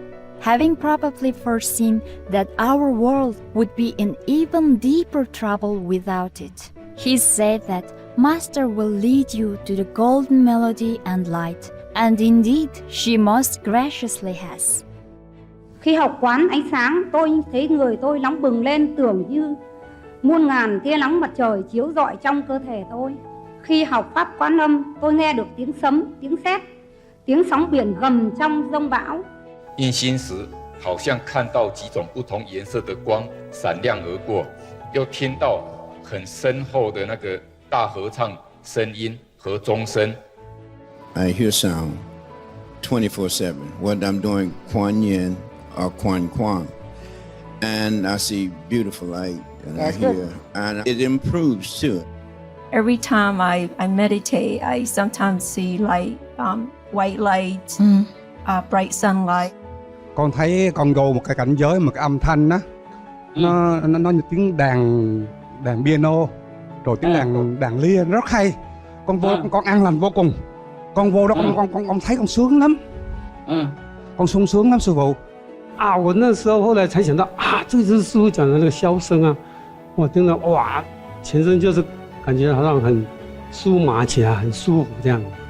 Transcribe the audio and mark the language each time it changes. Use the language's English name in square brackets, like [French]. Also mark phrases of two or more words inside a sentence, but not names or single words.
[English] Having probably foreseen that our world would be in even deeper trouble without it, he said that Master will lead you to the golden melody and light, and indeed she most graciously has. [Vietnamese] Khi học quán ánh sáng, tôi thấy người tôi nóng bừng lên, tưởng như muôn ngàn tia nắng mặt trời chiếu rọi trong cơ thể tôi. Khi học pháp quán âm, tôi nghe được tiếng sấm, tiếng sét, tiếng sóng biển gầm trong giông bão. [Chinese] 印心时，好像看到几种不同颜色的光闪亮而过，又听到很深厚的那个大合唱声音和钟声。 [English] I hear sound 24/7. Whether I'm doing Kuan Yin or Kuan Kwang, and I see beautiful light, and I hear, and it improves too. Every time I meditate, I sometimes see like white light, bright sunlight. [Vietnamese] Con thấy con vô một cái cảnh giới, một cái âm thanh đó, nó như tiếng đàn piano, rồi tiếng đàn lia rất hay. Con vô con an lành vô cùng. Con vô đó con thấy con sướng lắm. [Chinese] 放松松啊，师傅。啊，我那时候后来才想到啊，这就是师傅讲的那个箫声啊，我听了哇，全身就是感觉好像很舒麻起来，很舒服这样。